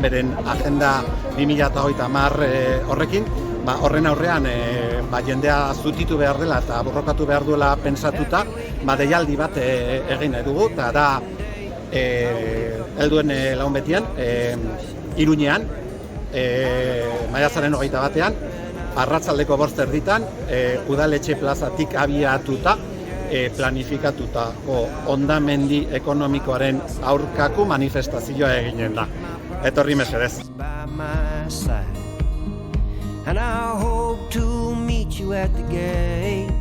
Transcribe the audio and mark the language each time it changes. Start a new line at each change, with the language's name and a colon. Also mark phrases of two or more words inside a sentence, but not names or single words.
Basque: beren agenda 2030 horrekin, horren aurrean jendea zutitu behar dela eta borrokatu behar duela pentsatuta, deialdi bat egin nahi dugu, eta da helduen lagun betian, Iruñean, maiatzaren 21ean, arratsaldeko 5:00 udaletxe plazatik abiatuta, planifikatutako hondamendi ekonomikoaren aurkako manifestazioa eginen da. Etorri mesedez.
English: And I hope to meet you at the gate.